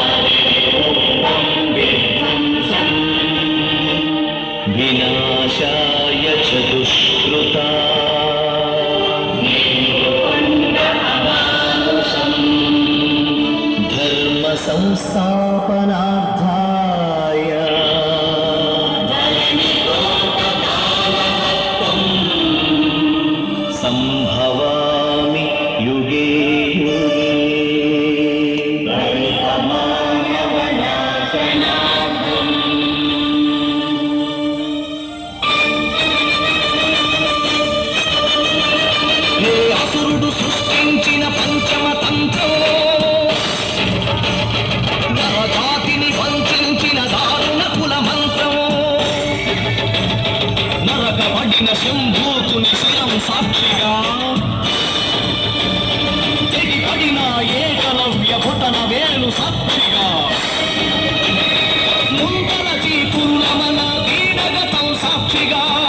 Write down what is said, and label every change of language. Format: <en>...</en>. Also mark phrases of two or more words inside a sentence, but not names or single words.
<sa>विनाशाय च दुष्कृतां धर्म संस्थापनार्थाय संभवामि युगे युगे।</sa> <te>హే అసురుడు సృష్టించిన పంచమ తంత్రం నరజాతిని వంచించిన దారుణ కుల మంత్రం నరకబడిన శంభూతుని శిరం సాక్షిగా తెగిపడిన ఏకలవ్య భుటన వేలు సాక్షిగా ముందర చీపురులమన దీనగతం సాక్షిగా</te>